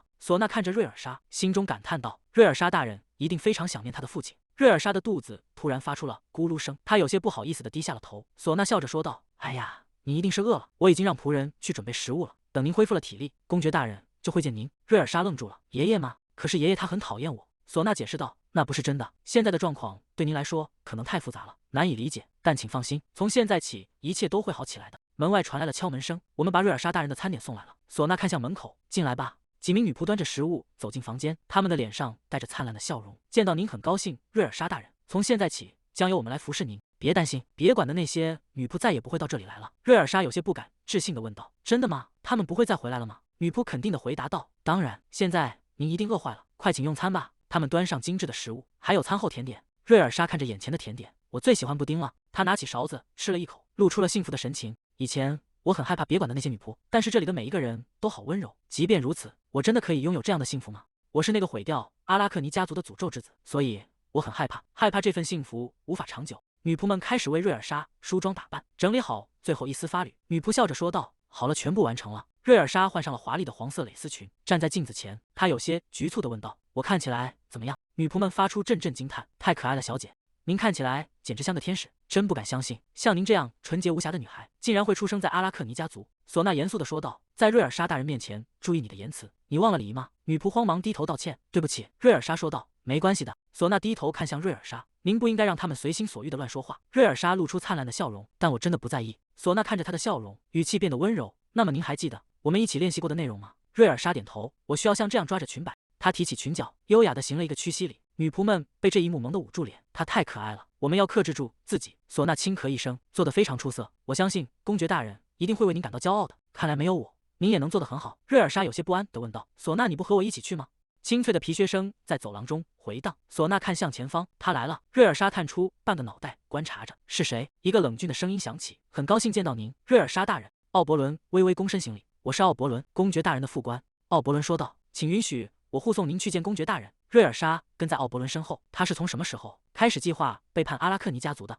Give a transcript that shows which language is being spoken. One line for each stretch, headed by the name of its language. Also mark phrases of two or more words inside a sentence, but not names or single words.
Chinese: 嗩娜看着瑞爾莎，心中感嘆道：“瑞爾莎大人一定非常想念他的父親。” 瑞爾莎的肚子突然發出了咕嚕聲，她有些不好意思地低下了頭。嗩娜笑着說道：“哎呀，你一定是餓了，我已經讓僕人去準備食物了。等您恢復了體力，公爵大人就會見您。” 瑞爾莎愣住了：“ 爺爺嗎？可是爺爺他很討厭我。” 嗩娜解釋道：“那不是真的，現在的狀況對您來說可能太複雜了，難以理解。但請放心，從現在起一切都會好起來的。”門外傳來了敲門聲，我們把瑞爾莎大人的餐點送來了。嗩娜看向門口：“進來吧。” 幾名女僕端着食物走進房間，她們的臉上帶着燦爛的笑容。“見到您很高興，瑞爾莎大人。從現在起將由我們來服侍您。別擔心，別管的那些女僕再也不會到這裡來了。” 瑞爾莎有些不敢置信地問道：“真的嗎？她們不會再回來了嗎？” 女僕肯定地回答道：“當然。現在您一定餓壞了，快請用餐吧。” 他們端上精緻的食物，還有餐後甜點。瑞爾莎看着眼前的甜點：“我最喜歡布丁了。” 她拿起勺子吃了一口，露出了幸福的神情。以前我很害怕別管的那些女僕，但是這裡的每一個人都好溫柔。即便如此，我真的可以擁有這樣的幸福嗎？我是那個毀掉阿拉克尼家族的詛咒之子，所以我很害怕這份幸福無法長久。女僕們開始為瑞爾莎梳妝打扮，整理好最後一絲髮綹。女僕笑着說道：“好了，全部完成了。”瑞爾莎換上了華麗的黃色蕾絲裙，站在鏡子前，她有些局促地問道：“我看起來怎麼樣？” 女僕們發出陣陣驚嘆：“太可愛了，小姐，您看起來簡直像個天使，真不敢相信，像您這樣純潔無瑕的女孩，竟然會出生在阿拉克尼家族。” 嗩娜嚴肅地說道：“在瑞爾莎大人面前，注意你的言辭，你忘了禮儀嗎？” 女僕慌忙低頭道歉：“對不起。” 瑞爾莎說道：“沒關係的。”嗩娜低頭看向瑞爾莎：“您不應該讓他們隨心所欲地亂說話。”瑞爾莎露出燦爛的笑容：“但我真的不在意。” 唢呐看着他的笑容，語氣變得溫柔。那麼您還記得我們一起練習過的內容嗎？瑞爾莎點頭。我需要像這樣抓着裙擺。他提起裙角，優雅地行了一個屈膝禮。女僕們被這一幕萌得捂住臉。她太可愛了，我們要克制住自己。唢呐輕咳一聲，做得非常出色。我相信公爵大人一定會為您感到骄傲的。看來沒有我，您也能做得很好。瑞爾莎有些不安地問道：“唢呐，你不和我一起去嗎？” 清脆的皮靴聲在走廊中回盪。唢呐看向前方，他來了。瑞爾莎探出半個腦袋觀察着，是誰？一個冷峻的聲音響起：“很高興見到您，瑞爾莎大人。” 奧伯倫微微躬身行禮：“我是奧伯倫，公爵大人的副官。” 奧伯倫說道：“請允許我護送您去見公爵大人。” 瑞爾莎跟在奧伯倫身後。他是從什麼時候開始計劃背叛阿拉克尼家族的？